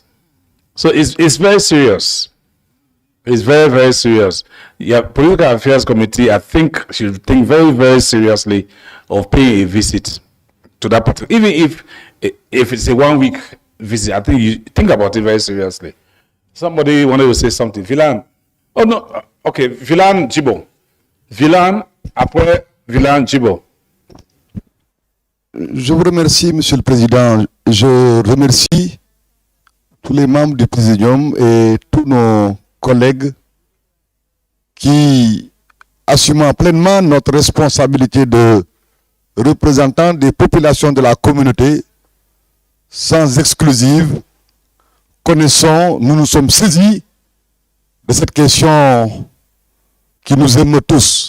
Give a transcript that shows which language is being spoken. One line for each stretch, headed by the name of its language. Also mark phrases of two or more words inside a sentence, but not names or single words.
English: So it's very serious. It's very, very serious. Yeah, Political Affairs Committee, I think, should think very, very seriously of paying a visit to that particular, even if it's a 1 week visit. I think you think about it very seriously. Somebody wanted to say something. Vilan. Oh no. Okay. Vilan Jibo. Vilan après Vilan Jibo.
French: Je vous remercie, Monsieur le Président. Je remercie tous les membres du Présidium et tous nos collègues qui, assumant pleinement notre responsabilité de représentants des populations de la communauté, sans exclusive, nous nous sommes saisis de cette question qui nous émeut tous.